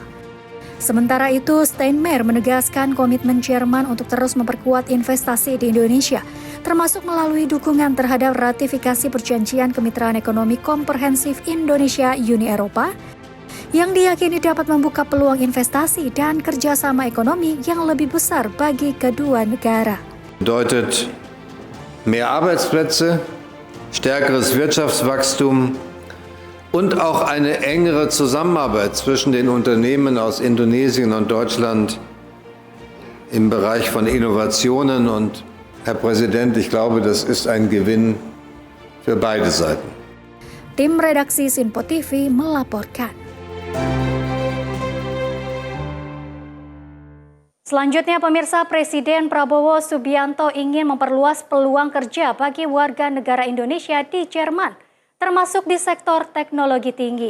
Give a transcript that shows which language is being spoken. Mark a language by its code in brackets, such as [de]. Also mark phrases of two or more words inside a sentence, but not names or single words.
[id] Sementara itu, Steinmeier menegaskan komitmen Jerman untuk terus memperkuat investasi di Indonesia, termasuk melalui dukungan terhadap ratifikasi Perjanjian Kemitraan Ekonomi Komprehensif Indonesia-Uni Eropa, yang diyakini dapat membuka peluang investasi dan kerjasama ekonomi yang lebih besar bagi kedua negara. [de] Bedeutet mehr Arbeitsplätze, stärkeres Wirtschaftswachstum und auch eine engere Zusammenarbeit zwischen den Unternehmen aus Indonesien und Deutschland im Bereich von Innovationen. Und Herr Präsident, ich glaube, das ist ein Gewinn für beide Seiten. [id] Tim redaksi Sinpo TV melaporkan. Selanjutnya, pemirsa, Presiden Prabowo Subianto ingin memperluas peluang kerja bagi warga negara Indonesia di Jerman, termasuk di sektor teknologi tinggi.